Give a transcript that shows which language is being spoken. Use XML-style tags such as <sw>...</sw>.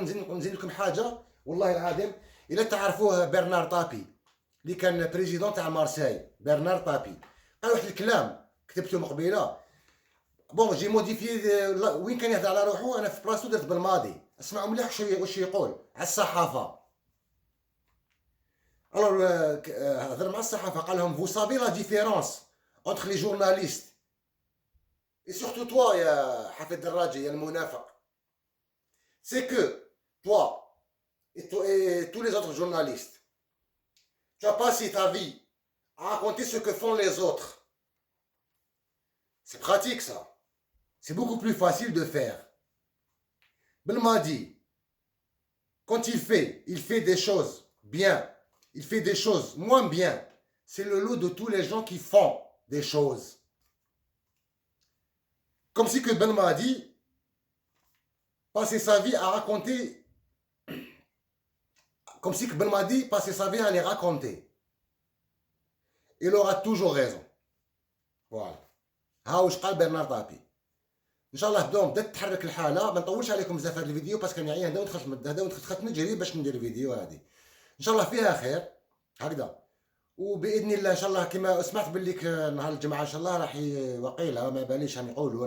<ar>نزيد لكم حاجه والله العظيم، الا تعرفوه برنار طابي اللي كان بريزيدون تاع مارساي. برنار طابي قال واحد الكلام كتبته مقبيله، بون جي موديفي وين كان يهضر على روحو، انا في بلاصتو درت بالماضي. اسمعوا مليح واش يقول على الصحافه. الوغ هضر مع الصحافه قال لهم:</ar> <fr>vous savez la différence entre les journalistes et surtout toi</fr> <ar>يا حفيظ الدراجي يا المنافق،</ar> <fr>c'est que toi et tous les autres journalistes, tu as passé ta vie à raconter ce que font les autres. C'est pratique ça. C'est beaucoup plus facile de faire. Belmadi, quand il fait des choses bien, il fait des choses moins bien. C'est le lot de tous les gens qui font des choses. Comme si que Belmadi passait sa vie à raconter, comme si que Belmadi passait sa vie à les raconter. Il aura toujours raison.</fr> <ar>Voilà. ها واش قال برنار طابي. ان شاء الله بدات تتحرك الحاله. ما نطولش عليكم بزاف هذا الفيديو باسكو راني عيان دخلت نجري باش ندير الفيديو هذه. ان شاء الله فيها خير هكذا، وباذن الله ان شاء الله كما سمعت باللي نهار الجمعه ان شاء الله راح وقيله ما باليش راح يقولوا.</ar>